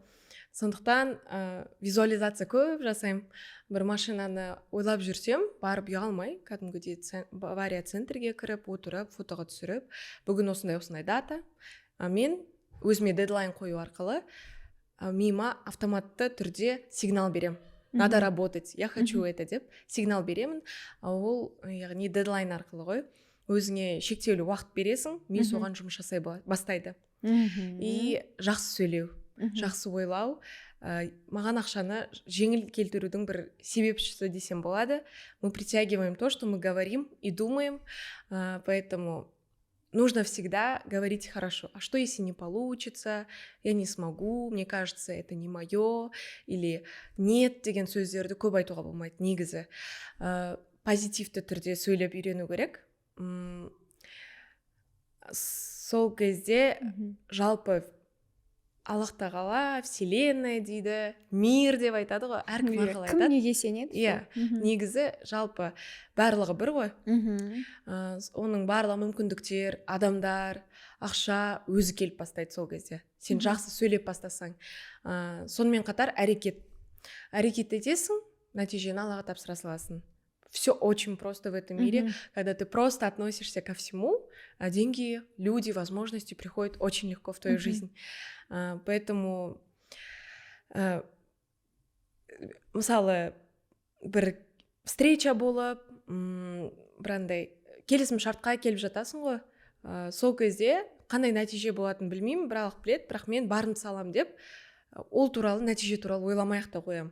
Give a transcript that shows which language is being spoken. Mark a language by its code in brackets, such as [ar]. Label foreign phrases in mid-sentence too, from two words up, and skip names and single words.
[kk] Сондықтан визуализация көп жасаймын. Бір машинаны ойлап жүрсем, барып ұялмай, кәдімгідей авария центрге кіріп, отырып, фотоға түсіріп, бүгін осындай дата. Мен өзіме дедлайн қою арқылы миыма автоматты түрде сигнал берем. [ru] Надо работать, я хочу это [kk] деп сигнал беремін. Ол, яғни дедлайн арқылы ғой. Өзіңе шектеулі уақыт бересің, ми соған жұмыс жасай бастайды. И жақсы сөйлеу, жақсы ойлау, маған ақшаны жеңіл келтірудің бір себепшісі десем болады. [ru] Мы притягиваем то, что мы говорим и думаем, поэтому нужно всегда говорить хорошо. А что если не получится, я не смогу, мне кажется, это не мое, или нет [kk] деген сөздерді көп айтуға болмайды. Негізі позитивті түрде сөйлеп үйрену керек. Сол кезде жалпы Аллах тағала, вселенная дейді, мир деп айтады ғой, әркім арқылы айтады. Кім неге сенеді? Негізі жалпы барлығы бір ғой. Оның барлығы мүмкіндіктер, адамдар, ақша өзі келіп бастайды сол кезде. Сен жақсы сөйлеп бастасаң. Сонымен қатар әрекет етесің, нәтижені Аллаға тапсыра саласың. [ru] Все очень просто в этом мире, когда ты просто относишься ко всему, а деньги, люди, возможности приходят очень легко в твою жизнь. [kk] Поэтому, мысалы, бір встреча болып, бірандай келісім шартқа келіп жатасың ғой, сол кезде қандай нәтиже болатынын білмеймін, бірақ мен барымды салам деп, ол туралы, нәтиже туралы ойламай-ақ та қоям.